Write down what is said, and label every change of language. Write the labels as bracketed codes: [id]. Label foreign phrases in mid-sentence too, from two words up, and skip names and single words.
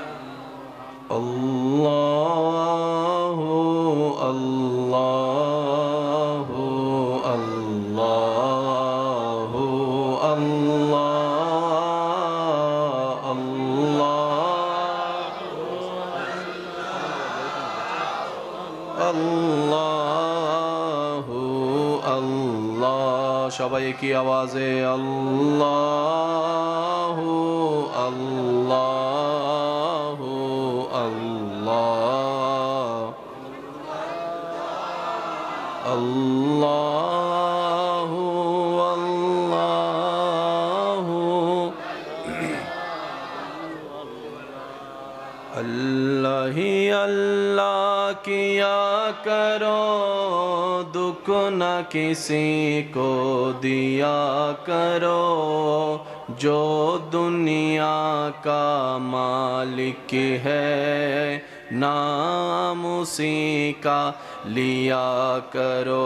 [ur] اللہ اللہ اللہ اللہ اللہ اللہ۔ [bn] সবাই কি আওয়াজে আল্লাহ আল্লাহ আল্লাহ আল্লাহ [ur] আল্লাহ اللہ ہی اللہ کیا کرو، دکھ نہ کسی کو دیا کرو، جو دنیا کا مالک ہے نام اسی کا لیا کرو۔